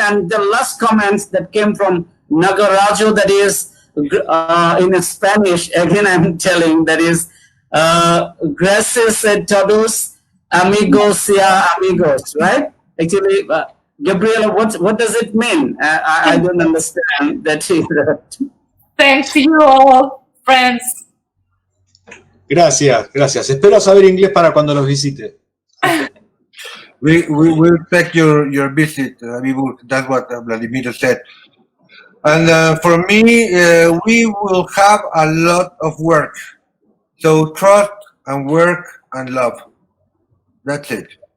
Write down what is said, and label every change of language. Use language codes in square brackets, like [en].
[en] And the last comments that came from Nagarajo, that is in Spanish, again I'm telling, that is [es] gracias a todos, amigos y amigos, [en] right? Actually, Gabriela, what does it mean? I don't understand that. Thanks to you all, friends. [es] Gracias, gracias. Espero saber inglés para cuando los visite. [en] We respect your visit, Abibur. That's what Vladimir said. And for me, we will have a lot of work. So trust and work and love. That's it.